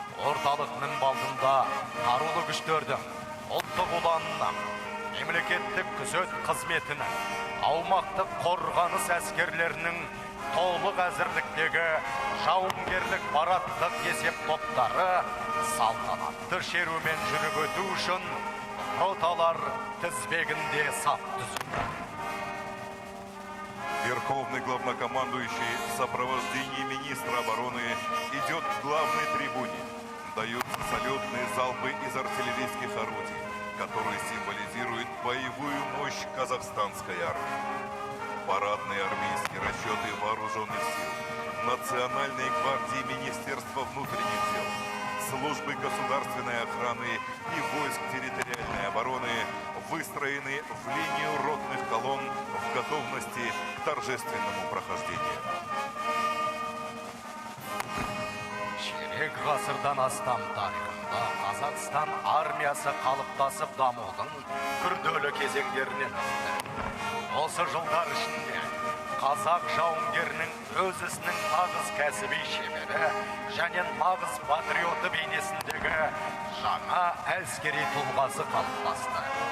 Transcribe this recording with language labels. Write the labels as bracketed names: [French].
[Kazakh] Орталық мінбалдында қарулы күштердің, ұлттық ұланның, мемлекеттік күзет қызметінің, аумақтық қорғаныс әскерлерінің толық әзірліктегі жауынгерлік парадтық есеп топтары салтанатты шерумен жүріп өту үшін роталар тізбегінде сап түзілді. [Russian] Верховный главнокомандующий в сопровождении министра обороны идет к главной трибуне. Даются салютные залпы из артиллерийских орудий, которые символизируют боевую мощь казахстанской армии. Парадные армейские расчеты вооруженных сил, Национальной гвардии Министерства внутренних дел, службы государственной охраны и войск территориальной обороны выстроены в линию ротных колонн в готовности к торжественному прохождению. [Kazakh] Ширек ғасырдан астам тарихында Қазақстан армиясы қалыптасып дамудың күрделі кезеңдерінен өтті. Осы жылдар ішінде қазақ жауынгерінің өз ісінің нағыз кәсіби шебері және нағыз патриоты бейнесіндегі жаңа әскери тұлғасы қалыптасты.